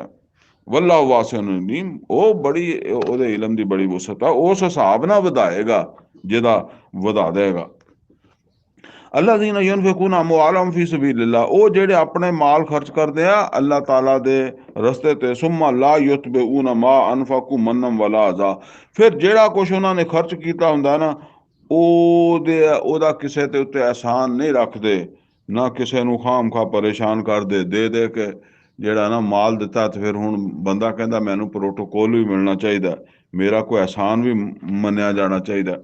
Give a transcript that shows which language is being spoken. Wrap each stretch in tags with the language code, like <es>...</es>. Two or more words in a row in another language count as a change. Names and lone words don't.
<ar>والله واسع عليم,</ar> <pa>ਉਹ ਬੜੀ ਉਹਦੇ ਇਲਮ ਦੀ ਬੜੀ ਵਸਅਤ ਆ, ਉਸ ਹਿਸਾਬ ਨਾਲ ਵਧਾਏਗਾ ਜਿਹਦਾ ਵਧਾ ਦੇਗਾ।</pa> <ar>الذين ينفقون أموالهم في سبيل الله,</ar> <pa>ਉਹ ਜਿਹੜੇ ਆਪਣੇ ਮਾਲ ਖਰਚ ਕਰਦੇ ਆ ਅੱਲਾਹ ਤਾਲਾ ਦੇ ਰਸਤੇ ਤੇ,</pa> <ar>ثم لا يتبعون ما أنفقوا منا ولا أذى,</ar> <pa>ਫਿਰ ਜਿਹੜਾ ਕੁਛ ਉਹਨਾਂ ਨੇ ਖਰਚ ਕੀਤਾ ਹੁੰਦਾ ਨਾ ਉਹਦਾ ਕਿਸੇ ਤੇ ਉੱਤੇ ਅਹਿਸਾਨ ਨਹੀਂ ਰੱਖਦੇ, ਨਾ ਕਿਸੇ ਨੂੰ ਖਾਮ ਖਾ ਪਰੇਸ਼ਾਨ ਕਰਦੇ ਦੇ ਦੇ ਕੇ। ਜਿਹੜਾ ਨਾ ਮਾਲ ਦਿੱਤਾ ਤੇ ਫਿਰ ਹੁਣ ਬੰਦਾ ਕਹਿੰਦਾ ਮੈਨੂੰ ਪ੍ਰੋਟੋਕੋਲ ਵੀ ਮਿਲਣਾ ਚਾਹੀਦਾ, ਮੇਰਾ ਕੋਈ ਅਹਿਸਾਨ ਵੀ ਮੰਨਿਆ ਜਾਣਾ ਚਾਹੀਦਾ।</pa>